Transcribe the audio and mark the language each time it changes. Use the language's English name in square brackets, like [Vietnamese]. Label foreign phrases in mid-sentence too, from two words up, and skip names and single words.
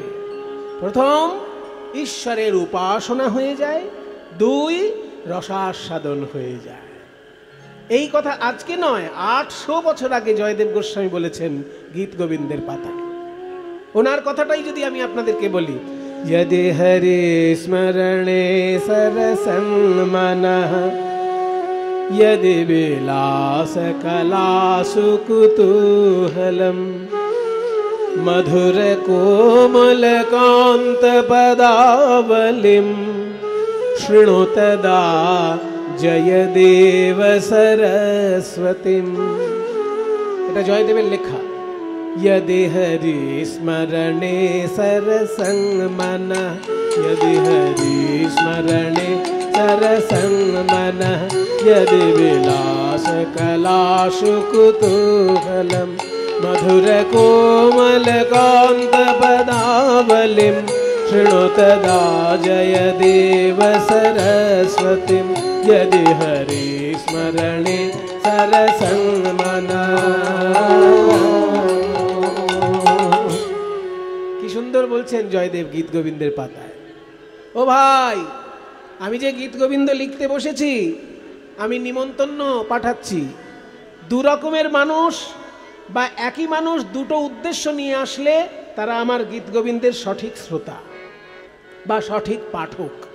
[Bangla] প্রথম, ঈশ্বরের উপাসনা হয়ে যায়, দুই, রসাস্বাদন হয়ে যায়। এই কথা আজকে নয়, 800 বছর আগে জয়দেব গোস্বামী বলেছেন গীত গোবিন্দের পাতা। ওনার কথাটাই যদি আমি আপনাদেরকে বলি, [Sanskrit] यदि हरि स्मरणे सरसं मनः, यदि विलास कलासु कुतूहलम्, मधुर कोमल कांत पदावलिं, शृणु तदा जयदेव सरस्वतीम्। [Bangla] এটা জয়দেবের লেখা। [Sanskrit] यदि हरि स्मरणे सरसं मनः, यदि हरि स्मरणे सरसं मनः, यदि विलास कलासु कुतूहलम्, मधुर कोमल कांत पदावलिं, शृणु तदा जयदेव सरस्वतीम्। यदि हरि स्मरणे सरसं मनः। [Bangla] সুন্দর বলছেন জয়দেব গীত গোবিন্দের পাতায়। ও ভাই, আমি যে গীত গোবিন্দ লিখতে বসেছি, আমি নিমন্ত্রণ পাঠাচ্ছি। দু রকমের মানুষ বা একই মানুষ দুটো উদ্দেশ্য নিয়ে আসলে তারা আমার গীত গোবিন্দের সঠিক শ্রোতা বা সঠিক পাঠক।